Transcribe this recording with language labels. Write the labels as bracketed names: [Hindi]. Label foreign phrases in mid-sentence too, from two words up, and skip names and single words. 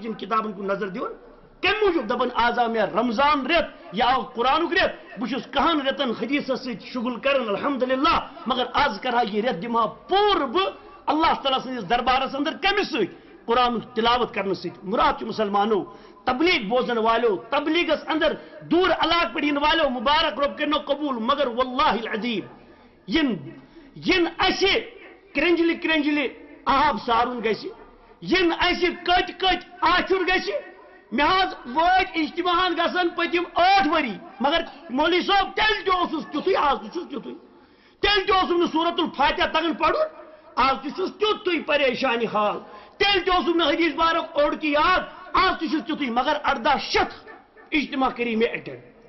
[Kashmiri] چٮ۪ن کتابن کُن نظر دِوان کمہِ موٗجوٗب دپان آز آو مےٚ رمضان رٮ۪تھ یا آو قرآنُک رٮ۪تھ بہٕ چھُس کہن رٮ۪تن حدیثس سۭتۍ شُغل کران الحمدللہ مگر آز کرہا یہِ رٮ۪تھ دِمہا پوٗرٕ بہٕ اللہ تعالیٰ سٕنٛدِس دربارس اندر کمہِ سۭتۍ قرآنُک تلاوت کرنہٕ سۭتۍ مراد چھُ مسلمانو تبلیغ بوزن والو تبلیغس اندر دور علاقہ پہ ین والو مبارک رب کرنو قبول مگر [Arabic] واللہ العظیم [Kashmiri] ین اسہ کرنجلی کرنجلی آب سارن گژھِ ین اسہ کٹ کٹ آچر گژھِ مے حظ وٲتۍ اجتماعن گژھان پٔتِم 8 ؤری مگر مولوی صٲب تیٚلہِ تہِ اوسُس تیُتھُے آز تہِ چھُس تیُتھُے تیٚلہِ تہِ اوسُم نہٕ سورۃ الفاتحہ تگان پرُن آز تہِ چھُس تیُتھُے پریشانی حال تیٚلہِ تہِ اوسُم نہٕ حدیث بارک اوٚڑ تہِ یاد آج تہِ چھُس تیُتھُے مگر 18 شیٚتھ اجتماع کری مےٚ اٹینڈ